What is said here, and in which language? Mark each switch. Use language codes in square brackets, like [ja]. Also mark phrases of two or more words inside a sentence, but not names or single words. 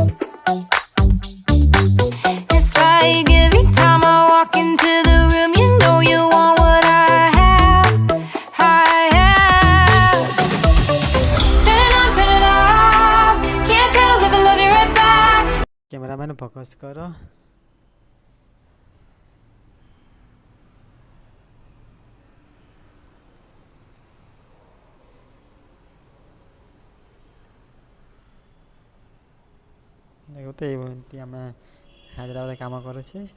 [en] It's like every time I walk into the room you know you want what I have, I have. Turn it on, turn it off, can't tell if I love you right back. cameraman focus [or] କର। ଦେଖୁ ତ ଏମିତି ଆମେ ହାଇଦ୍ରାବାଦରେ କାମ କରୁଛେ।